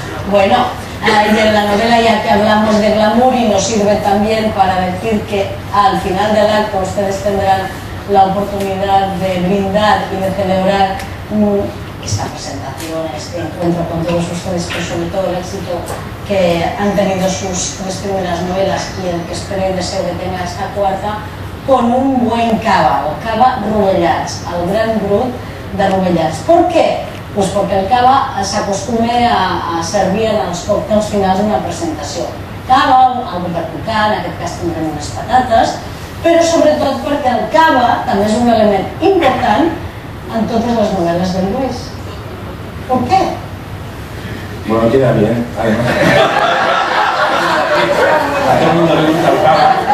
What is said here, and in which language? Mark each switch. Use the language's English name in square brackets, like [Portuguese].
[Spanish] Bueno, y en la novela ya que hablamos de glamour y nos sirve también para decir que al final del acto ustedes tendrán la oportunidad de brindar y de celebrar esta presentación, este encuentro con todos ustedes, pero sobre todo el éxito que han tenido sus 3 primeras novelas y el que espero y deseo que tenga esta 4ª, con un buen cava, o cava Rovellats, el gran brut de Rovellats. ¿Por qué? Pues porque [Catalan] el cava s'acostuma a servir en els còctels finals d'una presentació. Cava, algo per picar, en aquest cas tindrem unes patates, però sobretot perquè el cava també és un element important en totes les novel·les del Luis. [Spanish] ¿Por qué? Bueno, queda bien, además. A todo el mundo le gusta el cava.